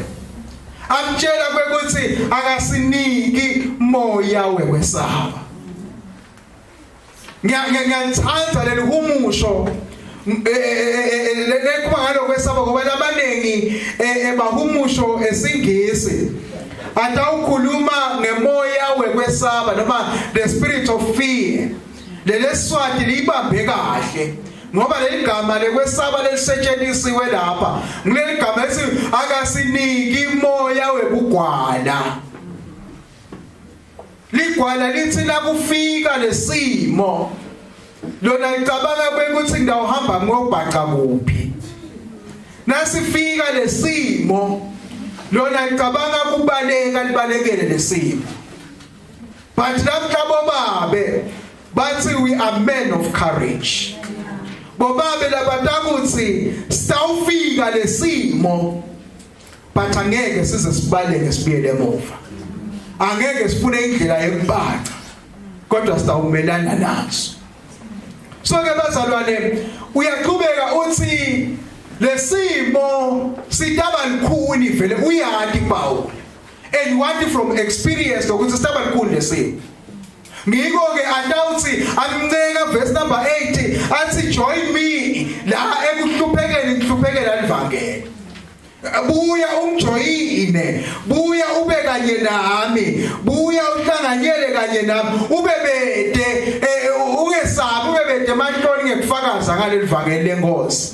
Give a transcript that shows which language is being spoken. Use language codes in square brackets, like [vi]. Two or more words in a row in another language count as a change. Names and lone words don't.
[ss] Amtshela kwekuthi akasiniki moya wekwesaba. Ngiyangithanda leli humusho lekuba ngalo kwesaba ngoba labanengi bahumusho esingisi atawukhuluma ngemoya wekwesaba noma [en] the spirit of fear. [ss] Leli Swati libambe kahle ngoba leli gama lekwesaba lelisetshenzisiwe lapha ngileli gama ethi akasiniki moya webugwala. Ligwala lithi nakufika lesimo lona icabanga kwekuthi ngidawuhamba ngiyobhaca kuphi. Nasifika lesimo lona icabanga kubaleka libalekele lesimo. [en] But [ss] namhlabo babe bathi [en] we are men of courage. [ss] Bobabe labatakuthi sitawufika lesimo but angeke size sibaleke sibuyele emuva. Angeke sifune indlela yokubhaca kodwa sitawumelana naso. So ke bazalwane uyaqhubeka uthi lesimo sitaba likhuni vele uyati Paul [en] and you want it from experience [ss] ukuthi sitaba likhuni lesimo. Ngiko ke atawuthi amnceka [en] verse number 8 [ss] athi [en] join me [ss] la ekuhluphekela livangeli. Buya umjoyine, buya ube kanye nami, buya uhlanganyele kanye nami, ube bede ungesabi ube bede manhloni ngekufakaza ngaleli vangeli lenkosi.